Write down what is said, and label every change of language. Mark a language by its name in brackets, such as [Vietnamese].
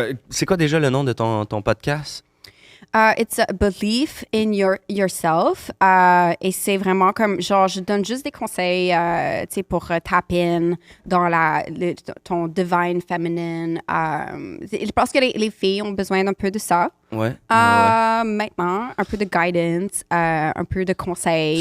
[French] C'est quoi déjà le nom de ton podcast? [English] It's a belief in yourself. [French] Et c'est vraiment comme, genre, je donne juste des conseils, tu sais, pour [English] tap in [French] dans ton divine féminine. Je pense que les filles ont besoin d'un peu de ça. Ouais. Maintenant, un peu de guidance, un peu de conseils.